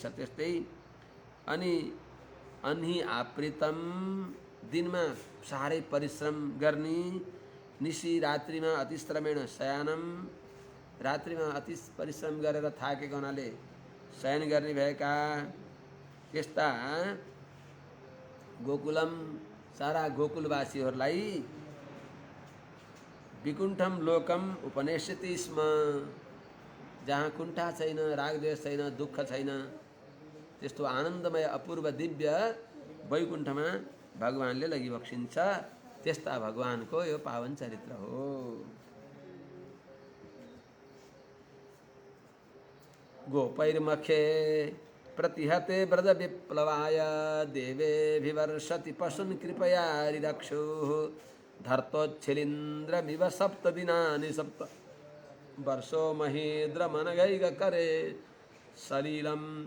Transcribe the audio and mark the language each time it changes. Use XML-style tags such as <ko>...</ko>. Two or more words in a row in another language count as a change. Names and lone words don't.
<ne>त्यस्तै अनि</ne> <sa>अन्ही आपृतम</sa> <ne>दिनमा साह्रै परिश्रम गर्ने, निशी रात्रिमा</ne> <sa>अतिश्रमेण शयनम,</sa> <ne>रात्रिमा अति परिश्रम गरेर थाकेको हुनाले शयन गर्ने भएका त्यस्ता गोकुलम सारा गोकुलवासीहरूलाई</ne> <sa>विकुण्ठम लोकम उपनिषति स्म,</sa> <ne>जहाँ कुण्ठा छैन, रागद्वेष छैन, दुःख छैन, त्यस्तो आनन्दमय अपूर्व दिव्य वैकुण्ठमा भगवानले लगिबक्सिन्छ। त्यस्ता भगवानको यो पावन चरित्र हो।</ne> <sa>गोपैर्मखे प्रतिहते व्रज विप्लवाय देवेभिवर्षति पशुन् कृपया रिरक्षुः धर्तोच्छिलिन्द्रमिव सप्तदिनानि सप्त वर्षो महीन्द्रमनघैककरे सलिलम्।</sa>